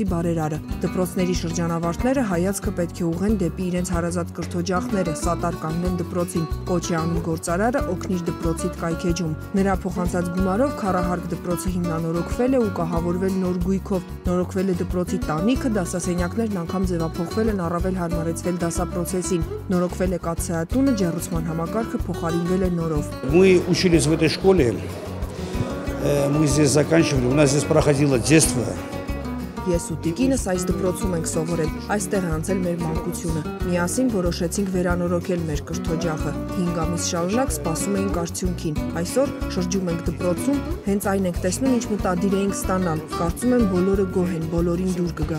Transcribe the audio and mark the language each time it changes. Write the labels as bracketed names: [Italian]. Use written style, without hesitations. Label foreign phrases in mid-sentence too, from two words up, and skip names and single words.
[Armenian] բարերարը։ Դպրոցների շրջանավարտները հայացքը պետք է ուղղեն դեպի իրենց հարազատ կրթօջախները, սատար կանգնեն դպրոցին, կոչ է անում գործարարը օգնիր դպրոցիդ կայքեջում։ Նրա փոխանցած գումարով քառահարկ դպրոցը հիմնանորոգվել է ու կահավորվել նոր գույքով, նորոգվել է դպրոցի տանիքը, դասասենյակներն անգամ ձևափոխվել են առավել հարմարեցվել дасапроцессին, նորոգվել է կաթսայատունը, ջեռուցման համակարգը փոխարինվել է նորով։ [Russian] Мы учились в этой школе, мы здесь заканчивали, у нас здесь проходило детство. [Armenian] Ես ու տիկինս այս դպրոցում ենք սովորել, այստեղ է անցել մեր մանկությունը։ Միասին որոշեցինք վերանորոգել մեր կրթօջախը։ 5 ամիս շարունակ սպասում էինք արդյունքին։ Այսօր շրջում ենք դպրոցում, հենց այն ենք տեսնում, ինչ մտադիր էինք ստանալ։ Կարծում եմ բոլորը գոհ են, բոլորին դուր կգա։